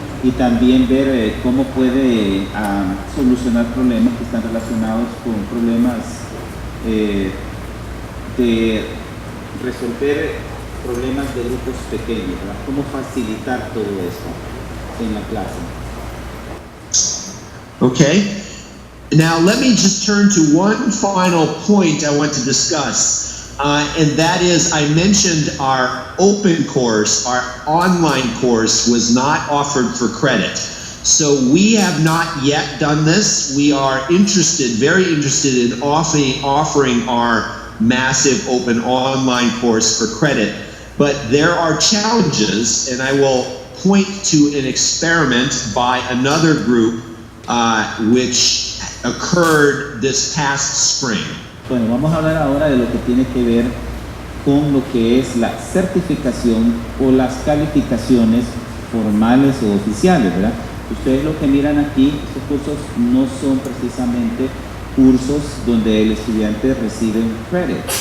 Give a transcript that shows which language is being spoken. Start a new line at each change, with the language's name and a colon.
Spanish: Y también ver cómo puede solucionar problemas que están relacionados con problemas de resolver problemas de grupos pequeños, ¿verdad? Cómo facilitar todo esto en la clase.
English: Okay, now let me just turn to one final point I want to discuss. And that is, I mentioned our open course, our online course was not offered for credit. So we have not yet done this. We are interested, very interested in offering our massive open online course for credit. But there are challenges, and I will point to an experiment by another group which occurred this past spring.
Spanish: Bueno, vamos a hablar ahora de lo que tiene que ver con lo que es la certificación o las calificaciones formales o oficiales, ¿verdad? Ustedes lo que miran aquí, estos cursos no son precisamente cursos donde el estudiante recibe un credit.